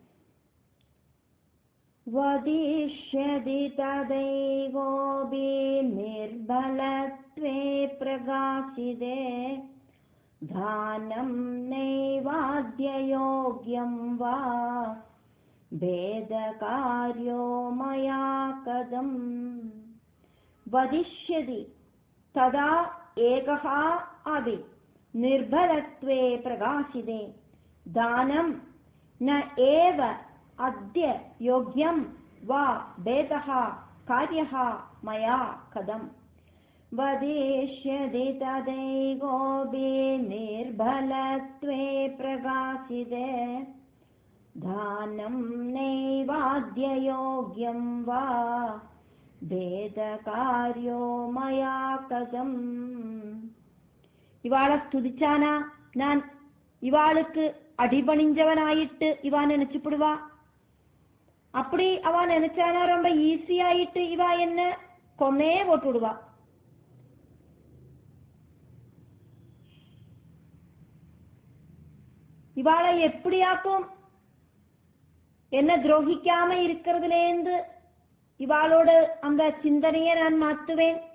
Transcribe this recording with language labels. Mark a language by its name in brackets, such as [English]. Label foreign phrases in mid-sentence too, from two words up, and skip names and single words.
[Sanskrit] वदिष्यति तदैकोऽपि निर्बलत्वे प्रकाशिते दानं नैवाद्ययोग्यं वा भेदकार्यो मया कथम्. वदिष्यति तदा एकः अपि निर्बलत्वे प्रकाशिते दानम् न एव अद्य योग्यं वा भेदः कार्यः मया कदम्. वदिष्यति तदैकोऽपि निर्बलत्वे प्रकाशिते दानं नैवाद्य योग्यं वा भेदकार्यो मया कदम्. [Tamil] இவாளை ஸ்துதிச்சானா நான் இவாளுக்கு அடிபணிஞ்சவனாயிட்டு இவா நினைச்சுப்படுவா. அப்படி அவ நினைச்சானா ரொம்ப ஈஸியாயிட்டு இவா என்ன கொன்னே போட்டுடுவா. இவாளை எப்படியாக்கும் என்ன துரோகிக்காம இருக்கிறதுலேருந்து இவாளோட அந்த சிந்தனையை நான் மாத்துவேன்.